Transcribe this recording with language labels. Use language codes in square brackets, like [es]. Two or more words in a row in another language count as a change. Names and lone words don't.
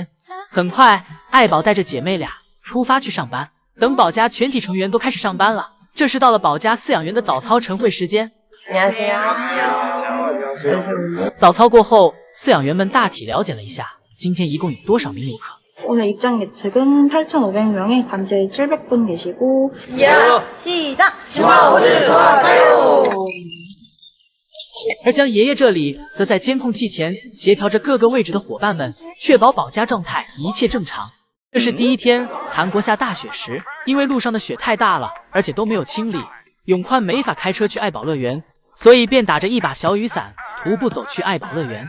[zh] 很快，爱宝带着姐妹俩出发去上班。等宝家全体成员都开始上班了，这时到了宝家饲养员的早操晨会时间。早操过后，饲养员们大体了解了一下今天一共有多少名游客。 [ko] 오늘입장예측은 8,500명에 관제 700분 계시고 시작! 좋아 오즈 좋아 가요! [zh] 而江爷爷这里则在监控器前协调着各个位置的伙伴们，确保宝家状态一切正常。这是第一天韩国下大雪时，因为路上的雪太大了，而且都没有清理，永宽没法开车去爱宝乐园，所以便打着一把小雨伞徒步走去爱宝乐园。